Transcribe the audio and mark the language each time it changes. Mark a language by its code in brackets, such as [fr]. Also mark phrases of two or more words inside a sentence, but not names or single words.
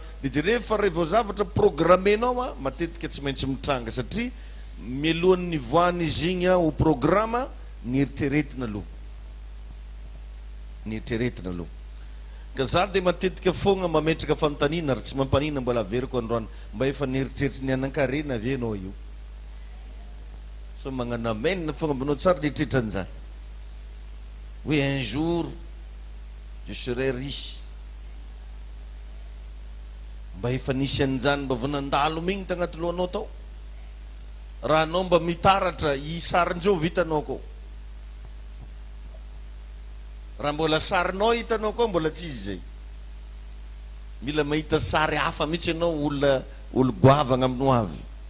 [mg] Dia rehefa rehefa zavatra programmenao matetika tsy maintsy mitranga satria mialohan'ny voany izy igny ho programma ny eritreretina aloha. Ny eritreretina aloha. Ka za dia matetika foagna mametraka fanontaniana ary tsy mampanina mbola averiko androany mba efa nieritreritry ny anan-karena ave anao io. So magnano amen foagna mbanao tsara nieritreritra an'izany. [fr] Oui, un jour je serai riche. [mg] Mba efa nisy an'izany mba vonandalo migny tagnaty lohanao tao. raha anao mba mitaratra isarin-dreo vitanao ko raha mbola sarinao hitanao koa mbola tsisy zay mila mahita sary hafa mihitsy ianao olo goavagna aminao avy